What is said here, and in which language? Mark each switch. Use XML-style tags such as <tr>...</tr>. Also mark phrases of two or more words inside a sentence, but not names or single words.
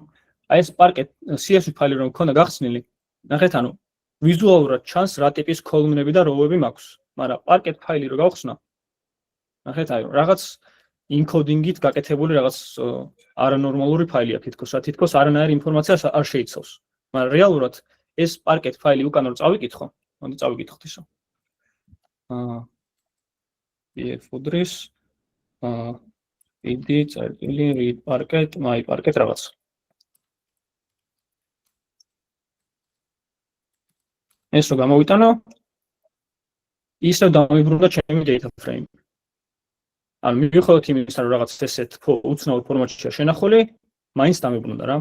<ka>აი ეს parquet CSV ფაილი რომ ქონდა გახსნილი, ნახეთ, ანუ ვიზუალურად ჩანს რა ტიპის column-ები და row-ები მაქვს, მაგრამ parquet ფაილი რო გავხსნა, ნახეთ, აი რაღაც encoding-ით გაკეთებული რაღაც არანორმალური ფაილია თითქოს, რა თითქოს არანაირი ინფორმაციას არ შეიცავს. მაგრამ რეალურად ეს parquet ფაილი უკან რო წავიკითხო, მოდი წავიკითხოთ ისო. pf უდრის</ka> <en>id.read parquet my parquet</en> <ka>რაღაც. ეს რო გამოვიტანო, ისევ დამიბრუნდა ჩემი</ka> <en>data frame.</en> <ka>ანუ მიუხედავად იმისა, რომ რაღაც ესეთ უცნაურ ფორმატშია შენახული, მაინც დამიბრუნდა რა.</ka>